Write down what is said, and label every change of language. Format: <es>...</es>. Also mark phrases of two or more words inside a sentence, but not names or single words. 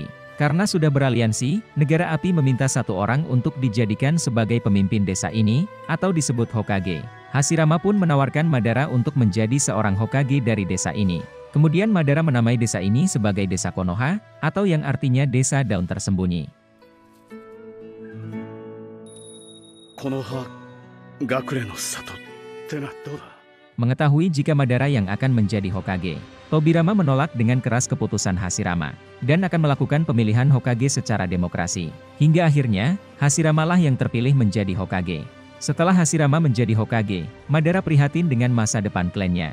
<id>Karena sudah beraliansi, negara api meminta satu orang untuk dijadikan sebagai pemimpin desa ini, atau disebut Hokage. Hashirama pun menawarkan Madara untuk menjadi seorang Hokage dari desa ini. Kemudian Madara menamai desa ini sebagai desa Konoha, atau yang artinya desa daun tersembunyi. Konoha,</id> <ja>Gakure no Sato, te na doda?</ja> <id>Mengetahui jika Madara yang akan menjadi Hokage, Tobirama menolak dengan keras keputusan Hashirama, dan akan melakukan pemilihan Hokage secara demokrasi. Hingga akhirnya, Hashirama lah yang terpilih menjadi Hokage. Setelah Hashirama menjadi Hokage, Madara prihatin dengan masa depan klannya.</id>